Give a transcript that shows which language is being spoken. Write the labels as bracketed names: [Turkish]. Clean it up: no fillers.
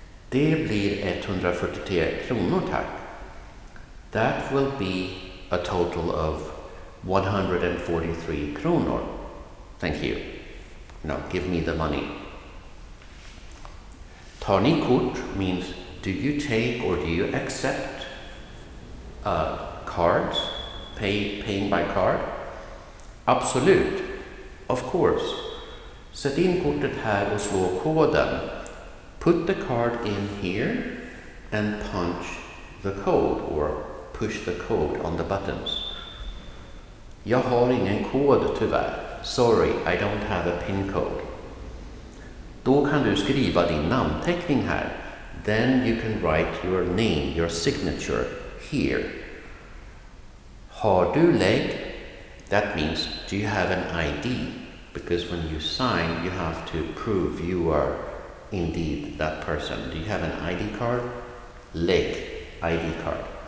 [Swedish] Det blir 143 kronor, tack. [English] That will be a total of 143 kronor. Thank you. No, give me the money. [Swedish] Tar ni kort [English] means do you take or do you accept cards, paying by card? [Swedish] Absolut, [English] of course. [Swedish] Sätt in kortet här och slå koden. [English] Put the card in here and punch the code or push the code on the buttons. [Swedish] Jag har ingen kod tyvärr. [English] Sorry, I don't have a pin code. [Swedish] Då kan du skriva din namnteckning här. [English] Then you can write your name, your signature here. [Swedish] Har du lägg? [English] That means, do you have an ID? Because when you sign, you have to prove you are indeed that person. Do you have an ID card? Lägg, ID card.